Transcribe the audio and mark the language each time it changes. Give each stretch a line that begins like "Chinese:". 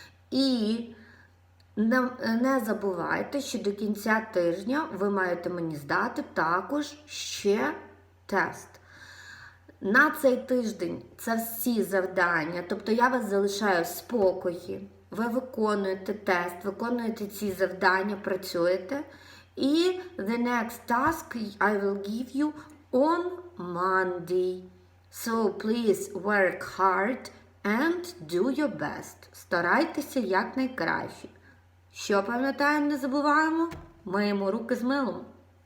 Ukrainian: І не забувайте, що до кінця тижня ви маєте мені здати також ще тест. На цей тиждень це всі завдання, тобто я вас залишаю в спокої. Ви виконуєте тест, виконуєте ці завдання, працюєте.
English: І the next task I will give you on Monday. So please work hard and do your best.
Ukrainian: Старайтеся якнайкраще. Що пам'ятаємо, не забуваємо? Миємо руки з милом.